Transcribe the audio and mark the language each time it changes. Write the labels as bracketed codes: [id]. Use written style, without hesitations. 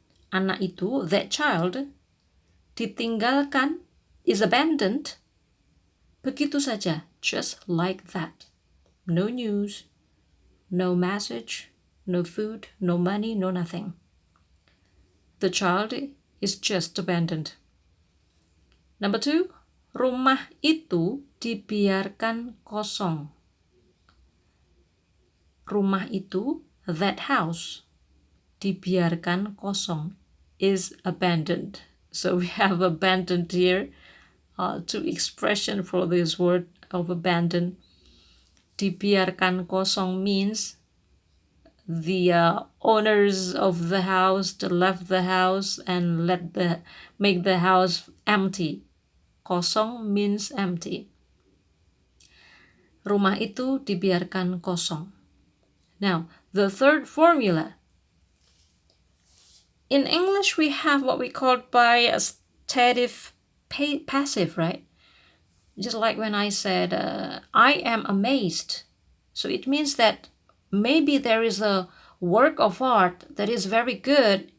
[id] Anak itu, [en] that child, [id] ditinggalkan [en] is abandoned [id] begitu saja, [en] just like that. No news, no message, no food, no money, no nothing. The child is just abandoned. Number 2, [id] rumah itu dibiarkan kosong. Rumah itu, [en] that house, [id] dibiarkan kosong, [en] is abandoned. So we have abandoned here, two expression for this word of abandon. [id] Dibiarkan kosong [en] means the owners of the house left the house and make the house empty. Kosong means empty. [id] Rumah itu dibiarkan kosong. [en] Now, the third formula. In English, we have what we call biastative passive, right? Just like when I said, I am amazed. So it means that maybe there is a work of art that is very good.